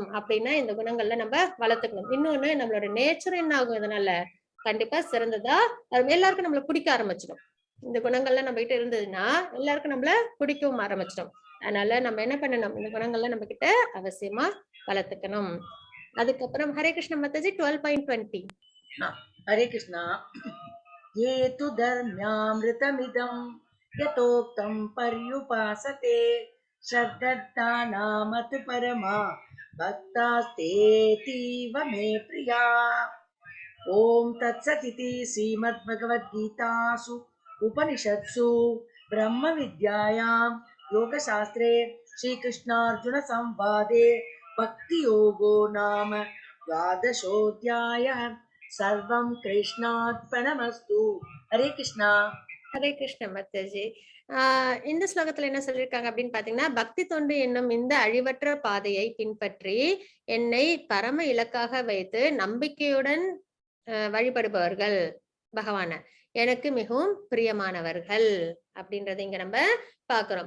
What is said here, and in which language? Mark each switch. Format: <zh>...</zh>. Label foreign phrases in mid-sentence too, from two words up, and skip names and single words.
<ta>அப்படின்னா இந்த குணங்கள்ல நம்ப வளர்த்துக்கணும். இன்னொன்னு நம்மளோட நேச்சர் என்ன ஆகும் இதனால? கண்டிப்பா சிறந்ததா எல்லாருக்கும் நம்மள பிடிக்க ஆரம்பிச்சிடும். இந்த குணங்கள்லாம் நம்மகிட்ட இருந்ததுன்னா, எல்லாருக்கும் நம்மள பிடிக்கவும் ஆரம்பிச்சிடும். அதனால நம்ம என்ன பண்ணணும், இந்த குணங்கள்லாம் நம்ம கிட்ட அவசியமா வளர்த்துக்கணும். அதுக்கப்புறம் ஹரே கிருஷ்ண மாதாஜி 12.20.</ta> <hi>हरे कृष्णा।</hi> <sa>ये तु धर्म्यामृतमिदं यथोक्तं पर्युपासते श्रद्धानामतु परमा भक्तास्तेतीव मे प्रिया। ॐ तत्सदिति श्रीमद्भगवद्गीतासु उपनिषत्सु ब्रह्मविद्यायां योगशास्त्रे श्रीकृष्णार्जुनसंवादे भक्तियोगो नाम द्वादशोऽध्यायः। सर्वं कृष्णार्पणमस्तु।</sa> <hi>हरे कृष्णा।</hi> <ta>ஹரே கிருஷ்ண மாதாஜி. இந்த ஸ்லோகத்துல என்ன சொல்லியிருக்காங்க அப்படின்னு பாத்தீங்கன்னா, பக்தி தொண்டு என்னும் இந்த அழிவற்ற பாதையை பின்பற்றி என்னை பரம இலக்காக வைத்து நம்பிக்கையுடன் வழிபடுபவர்கள் பகவான எனக்கு மிகவும் பிரியமானவர்கள் அப்படின்றத இங்க நம்ம பாக்குறோம்.</ta>